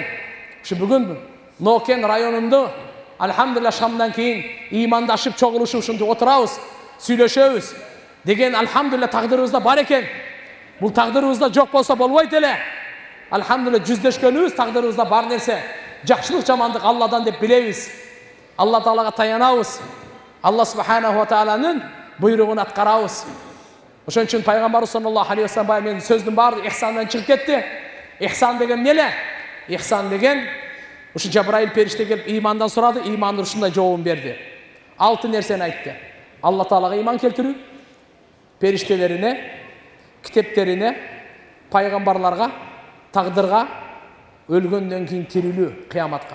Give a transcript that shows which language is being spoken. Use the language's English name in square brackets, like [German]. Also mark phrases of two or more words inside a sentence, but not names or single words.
[Kyrgyz] Ушу бүгүн Нокен районунда алхамдулилlah шамдан кийин ыймандашып чогулушуп ушинтип отурабыз, сүйлөшөбүз деген алхамдулилlah тагдырыбызда бар экен. Бул тагдырыбызда жок болсо болбойт эле. Алхамдулилlah жүздөшкөнүбүз тагдырыбызда бар нерсе. Жакшылык, жамандык Алладан деп билебиз. Алла Таалага таянабыз. [Arabic] الله سبحانه و [Kyrgyz] тааланын буйругун аткарабыз. Ошон үчүн пайгамбарыбыз [Arabic] صلى الله عليه وسلم [Kyrgyz] менин сөздүн баары ихсандан чыгып кетти. Ихсан деген эмне? Ихсан деген ушу Жабраил периште келип ыймандан сурады, ыймандын ушундай жообун берди. 6 нерсени айтты. Алла Таалага ыйман келтирүү, периштелерине, китептерине, пайгамбарларга, тагдырга, өлгөндөн кийин тирилүү, кыяматка.